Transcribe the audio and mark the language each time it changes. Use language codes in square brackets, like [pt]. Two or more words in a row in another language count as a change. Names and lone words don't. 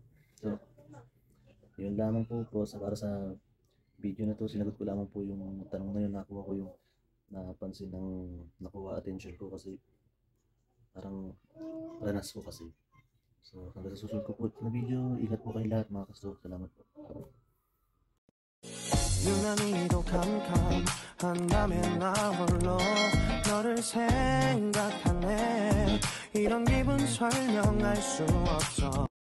[tl] So, yun lamang po para sa video na to, sinagot ko lamang po yung tanong na yun, nakuha ko yung napansin ng nakuha attention ko kasi parang ranas ko kasi. So, hanggang sa susunod ko po na video, ingat po kayo lahat mga kastok. Salamat po. [ko] 유난히도 캄캄한다면 나 홀로 너를 생각하네 이런 기분 설명할 수 없어